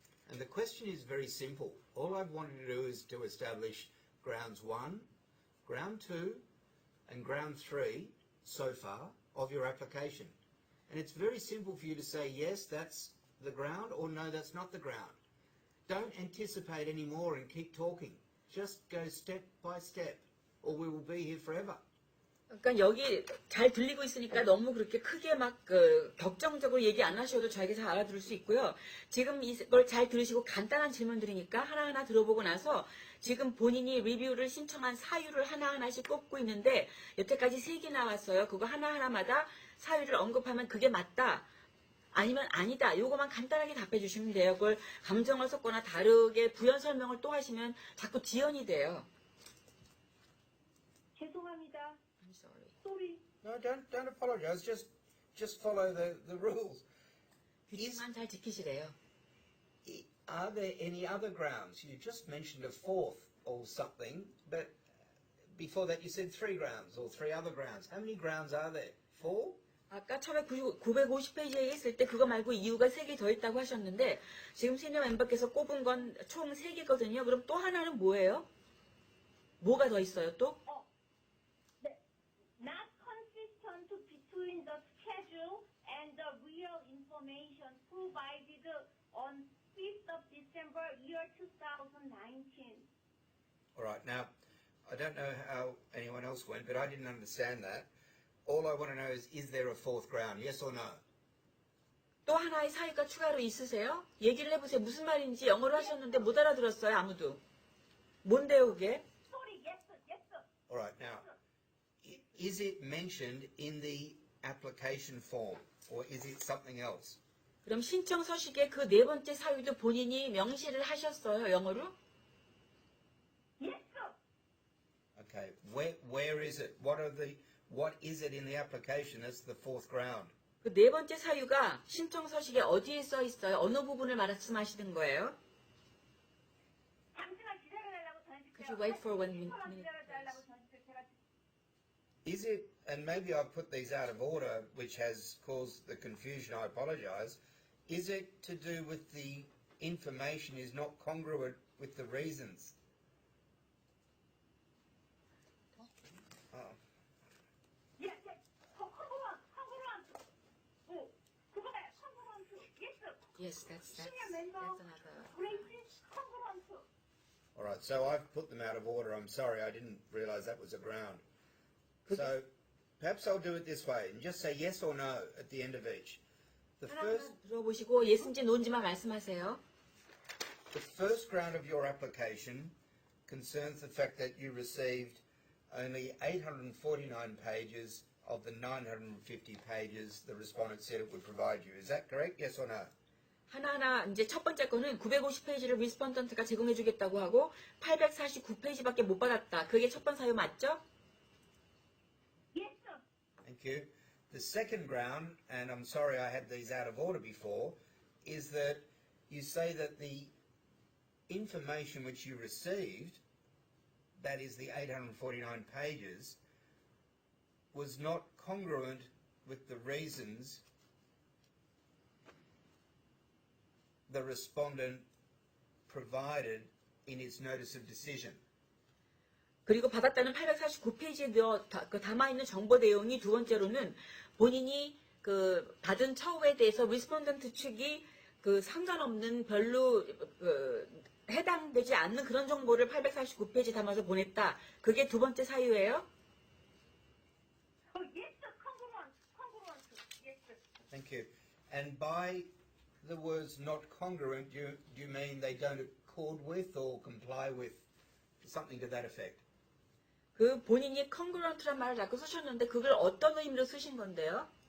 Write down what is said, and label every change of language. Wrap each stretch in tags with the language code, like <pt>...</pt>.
<en>And the question is very simple. All I've wanted to do is to establish grounds 1, ground 2, and ground 3 so far of your application. And it's very simple for you to say, yes, that's the ground, or no, that's not the ground. Don't anticipate anymore and keep talking. Just go step by step, or we will be here forever.</en> <ko>그러니까 여기 잘 들리고 있으니까 너무 그렇게 크게 막 격정적으로 얘기 안 하셔도 저에게 잘 알아들을 수 있고요. 지금 이걸 잘 들으시고 간단한 질문들이니까 하나하나 들어보고 나서 지금 본인이 리뷰를 신청한 사유를 하나하나씩 꼽고 있는데 여태까지 3개 나왔어요. 그거 하나하나마다 사유를 언급하면 그게 맞다. 아니면 아니다. 요거만 간단하게 답해 주시면 돼요. 그걸 감정을 섞거나 다르게 부연 설명을 또 하시면 자꾸 지연이 돼요. 죄송합니다.</ko> <en>I'm sorry. Sorry. No, don't apologise. Just follow the rules.</en> <ko>규칙만 잘 지키시래요.</ko> <en>Are there any other grounds? You just mentioned a 4th or something, but before that you said 3 grounds or 3 other grounds. How many grounds are there? 4?</en> <ko>아까 처음에 950페이지에 있을 때 그거 말고 이유가 3개 더 있다고 하셨는데 지금 시니어 멤버께서 꼽은 건 총 3개거든요. 그럼 또 하나는 뭐예요? 뭐가 더 있어요 또? 네.</ko> <en>Not consistent between the schedule and the real information provided on 5th of December, year 2019. All right. Now, I don't know how anyone else went, but I didn't understand that. All I want to know is there a 4th ground? Yes or no?</en> <ko>또 하나의 사유가 추가로 있으세요? 얘기를 해보세요. 무슨 말인지 영어로 하셨는데 못 알아들었어요. 아무도. 뭔데요 그게?</ko> <en>Sorry, yes, yes. All right. Now, is it mentioned in the application form or is it something else?</en> <ko>그럼 신청 서식에 그 4번째 사유도 본인이 명시를 하셨어요. 영어로?</ko> <en>Yes, sir. Okay. Where is it? What is it in the application that's the 4th ground?</en> <ko>그 4번째 사유가 신청 서식에 어디에 써 있어요? 어느 부분을 말씀하시는 거예요? 잠시만 기다려달라고 전해줄게요.</ko> <en>Could you wait for 1 minute?</en> <ko>기다려달라고 전해줄게요. 제가</ko> <en>Is it, and maybe I've put these out of order, which has caused the confusion, I apologise, is it to do with the information is not congruent with the reasons? Yes, yes. Congruent.</en> <ko>어, 그거예요.</ko> <en>Congruent. Yes. Yes, that's Senior member. another. Gracie, congruent. All right, so I've put them out of order. I'm sorry, I didn't realise that was a ground. So perhaps I'll do it this way and just say yes or no at the end of each. The</en> <ko>하나하나 들어보시고 예스인지 노인지만 말씀하세요.</ko> <en>first ground of your application concerns the fact that you received only 849 pages of the 950 pages the respondent said it would provide you. Is that correct? Yes or no?</en> <ko>하나하나 이제 첫 번째 거는 950페이지를 리스폰던트가 제공해주겠다고 하고 849페이지밖에 못 받았다. 그게 첫 번째 사유 맞죠?</ko> <en>Yes, sir. Thank you. The second ground, and I'm sorry I had these out of order before, is that you say that the information which you received, that is the 849 pages, was not congruent with the reasons the respondent provided in its notice of decision.</en> <ko>그리고 받았다는 849페이지에 담아있는 정보 내용이 두 번째로는 본인이 그 받은 처우에 대해서 리스폰던트 측이 그 상관없는 별로 해당되지 않는 그런 정보를 849페이지 담아서 보냈다. 그게 두 번째 사유예요.</ko> <en>Oh, yes, sir. Congruent. Yes, sir. Thank you. And by the words not congruent, do you mean they don't accord with or comply with something to that effect?</en> <ko>그 본인이 congruent란 말을 자꾸 쓰셨는데 그걸 어떤 의미로 쓰신 건데요?</ko>